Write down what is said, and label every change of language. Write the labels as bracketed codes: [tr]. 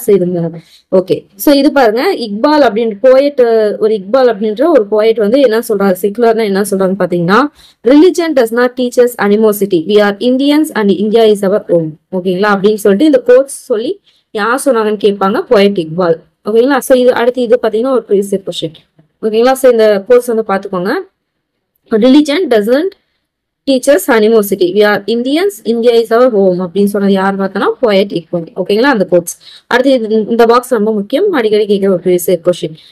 [ta] So இது okay. So இது பாருங்க, இக்பால் அப்படின்ற ஒரு போயட் வந்து என்ன சொல்றாரு, செகுலர்னா என்ன சொல்றாங்க பாத்தீங்கன்னா [en] Religion does not teach us animosity, we are Indians and India is our home. [ta] ஓகேங்களா? அப்படின்னு சொல்லிட்டு இந்த கோட்ஸ் சொல்லி யார் சொன்னாங்கன்னு கேட்பாங்க, போயட் இக்பால். ஓகேங்களா? ஸோ இது அடுத்து இது பாத்தீங்கன்னா ஒரு ப்ரீவியஸ் கொஸ்டின். ஓகேங்களா? ஸோ இந்த கோர்ஸ் வந்து பாத்துக்கோங்க. [en] religion doesn't teach us animosity, we are Indians, India is our home [ta] அப்படின்னு சொன்னது யார் பார்த்தோன்னா போயட் இக்பால். ஓகேங்களா? அந்த கோட்ஸ். அடுத்து இந்த பாக்ஸ் ரொம்ப முக்கியம், அடிக்கடி கேட்கிற ஒரு ப்ரீவியஸ் கொஸ்டின்.